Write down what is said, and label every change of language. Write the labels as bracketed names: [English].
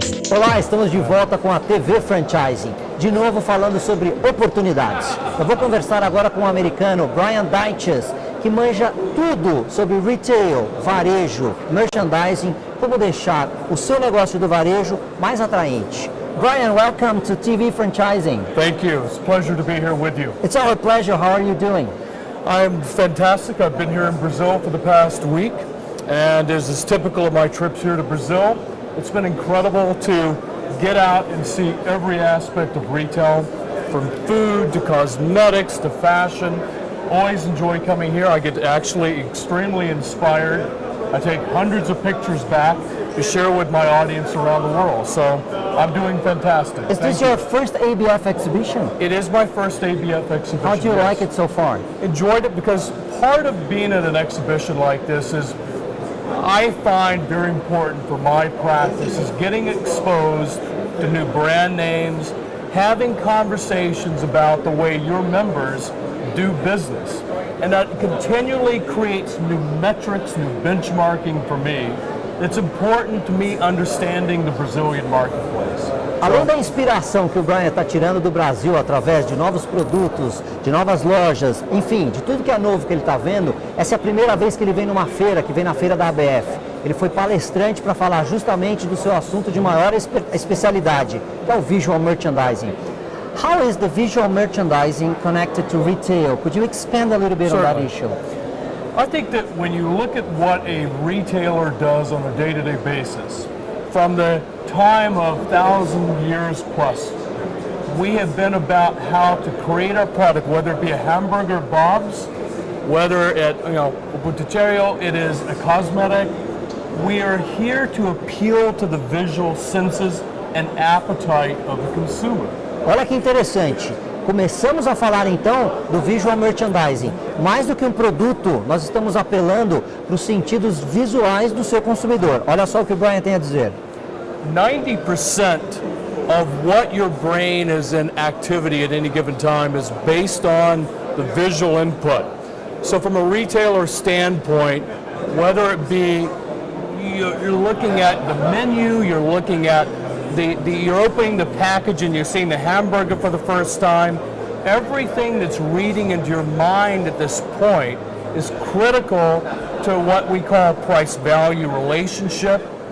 [Portuguese] Olá, estamos de volta com a TV Franchising, de novo falando sobre oportunidades. Eu vou conversar agora com o americano Bryan Dyches, que manja tudo sobre retail, varejo, merchandising, como deixar o seu negócio do varejo mais atraente. [English] Bryan, welcome to TV Franchising. Thank you. It's a pleasure to be here with you. It's our pleasure. How are you doing? I'm fantastic. I've been here in Brazil for the past week, and as is typical of my trips here to Brazil, it's been incredible to get out and see every aspect of retail, from food to cosmetics to fashion. Always enjoy coming here. I get actually extremely inspired. I take hundreds of pictures back to share with my audience around the world. So I'm doing fantastic. Is this your first ABF exhibition? It is my first ABF exhibition. How do you like it so far? Enjoyed it because part of being at an exhibition like this is I find very important for my practice is getting exposed to new brand names, having conversations about the way your members do business. And that continually creates new metrics, new benchmarking for me. It's important to me understanding the Brazilian marketplace. [Portuguese] Além da inspiração que o Bryan está tirando do Brasil através de novos produtos, de novas lojas, enfim, de tudo que é novo que ele está vendo, essa é a primeira vez que ele vem numa feira, que vem na feira da ABF. Ele foi palestrante para falar justamente do seu assunto de maior especialidade, que é o visual merchandising. [English] How is the visual merchandising connected to retail? Could you expand a little bit on that issue? I think that when you look at what a retailer does on a day-to-day basis, from the time of 1,000 years plus, we have been about how to create our product, whether it be a hamburger Bob's, whether at Botticello it is a cosmetic. We are here to appeal to the visual senses and appetite of the consumer. [Portuguese] Olha que interessante. Começamos a falar então do visual merchandising. Mais do que um produto, nós estamos apelando para os sentidos visuais do seu consumidor. Olha só o que o Bryan tem a dizer. [English] 90% of what your brain is in activity at any given time is based on the visual input. So from a retailer standpoint, whether it be you're looking at the menu, you're looking at you're opening the package and you're seeing the hamburger for the first time, everything that's reading into your mind at this point is critical to what we call price-value relationship,